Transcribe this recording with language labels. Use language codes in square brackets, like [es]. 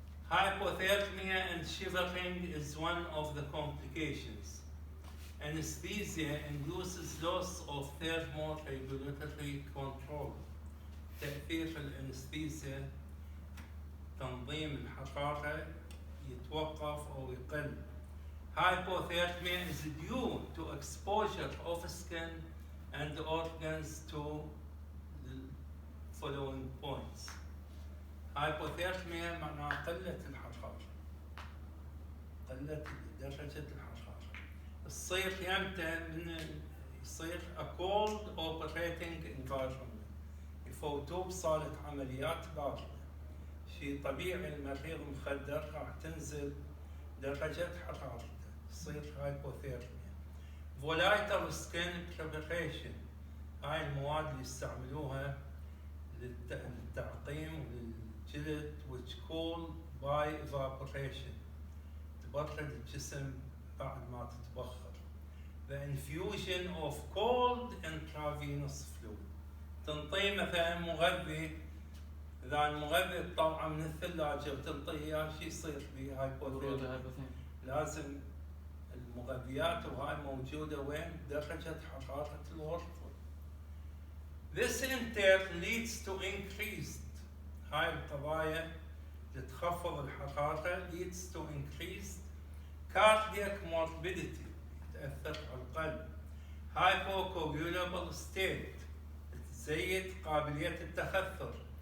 [en] Hypothermia and shivering is one of the complications. Anesthesia induces loss of thermoregulatory control. [ar] تأثير الأنستيزيا تنظيم الحرارة يتوقف أو يقل. [en] Hypothermia is due to exposure of skin and organs to the following points. [ar] Hypothermia معناها قلة الحرارة، قلة درجة الحرارة. تصير يمتى من يصير [en] a cold operating environment، [ar] يفوتوه بصالة عمليات باردة. شيء طبيعي المريض مخدر راح تنزل درجة حرارته، تصير hypothermia. [en] Volatile skin preparation، [ar] هاي المواد اللي يستعملوها للتعقيم وللجلد [en] which cool by evaporation، [ar] تبرد الجسم بعد ما تتبخر. [en] The infusion of cold intravenous fluid، [ar] تنطيه مثلا مغذي، إذا المغذي طلع من الثلاجة وتنطيه إياه شو يصير به هايبوثيرميا؟ لازم المغذيات وهاي موجودة وين؟ درجة حرارة الغرفة. [en] This in turn leads to increased، [ar] هاي القضايا اللي تخفض الحرارة [en] leads to increased cardiac morbidity، [ar] تأثر على القلب. Hypocoagulable state، تزيد قابلية التخثر.